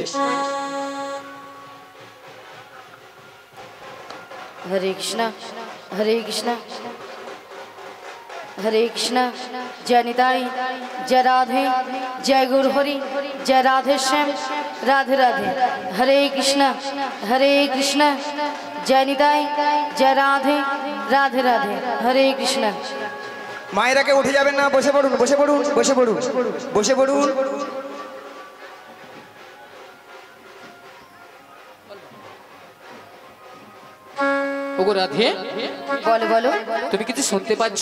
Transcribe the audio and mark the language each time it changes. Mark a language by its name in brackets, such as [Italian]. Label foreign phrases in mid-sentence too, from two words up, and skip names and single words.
[Hindi] हरे कृष्णा हरे कृष्णा जय निताई जय राधे जय गुरु हरि जय राधे श्याम राधे राधे। हरे कृष्णा जय निताई जय राधे राधे राधे। हरे कृष्णा। [Bangla] মায়েরা কে উঠে যাবেন না, বসে পড়ুন বসে পড়ুন বসে পড়ুন বসে পড়ুন। ওগো রাধে, বলো বলো। তুমি কিছু শুনতে পাচ্ছ?